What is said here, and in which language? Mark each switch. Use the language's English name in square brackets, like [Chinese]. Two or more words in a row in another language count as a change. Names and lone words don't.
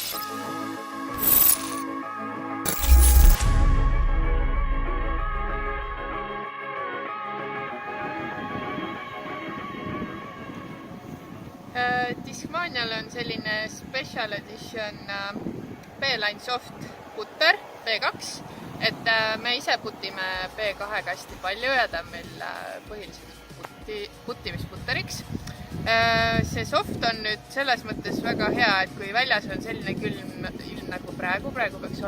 [Estonian] Discmanial on selline [English] special edition [Estonian] B-Line soft putter B2, et me ise putime B2-ga hästi palju ja ta on meil põhiliseks puttimisputteriks. See soft on nüüd selles mõttes väga hea, et kui väljas on selline külm nagu praegu peaks